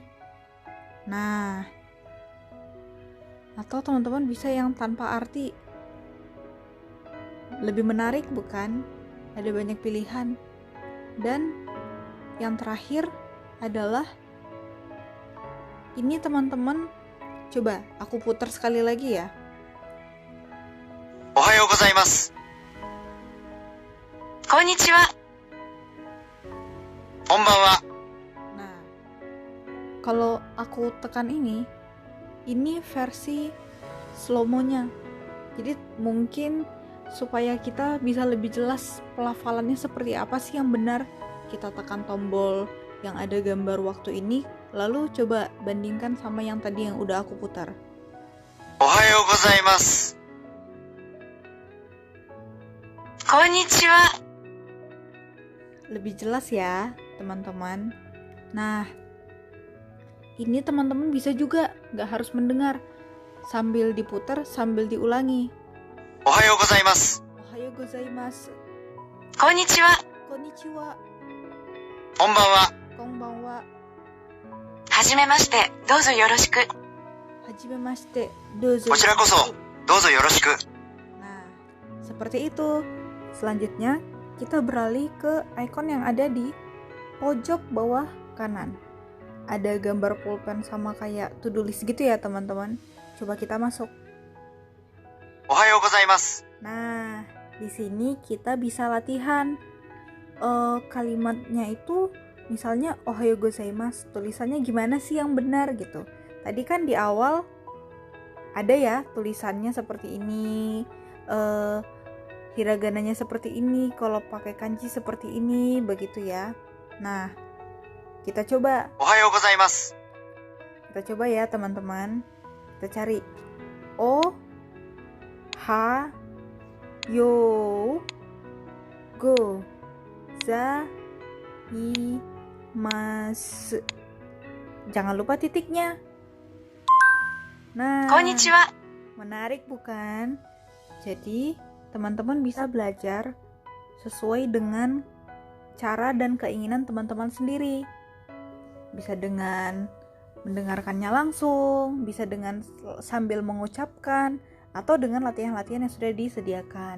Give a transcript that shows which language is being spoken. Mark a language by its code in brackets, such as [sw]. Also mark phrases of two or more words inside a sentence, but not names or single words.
[id] Nah, atau teman-teman bisa yang tanpa arti. Lebih menarik bukan? Ada banyak pilihan. Dan yang terakhir adalah ini teman-teman, coba aku putar sekali lagi ya. [ja] おはようございます。こんにちは。こんばんは。 [id] Nah, kalau aku tekan ini versi slow-mo-nya. Jadi mungkin supaya kita bisa lebih jelas pelafalannya seperti apa sih yang benar, kita tekan tombol yang ada gambar waktu ini, lalu coba bandingkan sama yang tadi yang udah aku putar. [ja] おはようございます。こんにちは。 [id] Lebih jelas ya teman-teman. Nah, ini teman-teman bisa juga gak harus mendengar, sambil diputar, sambil diulangi. [ja] おはようございます。おはようございます. こんにちは。 Konnichiwa. こんばんは。 Konbanwa. はじめまして、どうぞよろしく。 Hajimemashite. Dozo. こちらこそ、どうぞよろしく。 [id] Nah, seperti itu. Selanjutnya, kita beralih ke ikon yang ada di pojok bawah kanan. Ada gambar pulpen sama kayak to-do list gitu ya teman-teman. Coba kita masuk. [ja] おはようございます。 [id] Nah, di sini kita bisa latihan. Kalimatnya itu misalnya [ja] おはようございます, [id] tulisannya gimana sih yang benar gitu. Tadi kan di awal ada ya tulisannya seperti ini, hiragananya seperti ini, kalau pakai kanji seperti ini, begitu ya. Nah, kita coba. [ja] おはようございます。 [id] Kita coba ya teman-teman. Kita cari [ja] お は よ ご ざ い ま す. [id] Jangan lupa titiknya. Nah, [ja] こんにちは。 [id] menarik bukan? Jadi, teman-teman bisa belajar sesuai dengan cara dan keinginan teman-teman sendiri. Bisa dengan mendengarkannya langsung, bisa dengan sambil mengucapkan, atau dengan latihan-latihan yang sudah disediakan.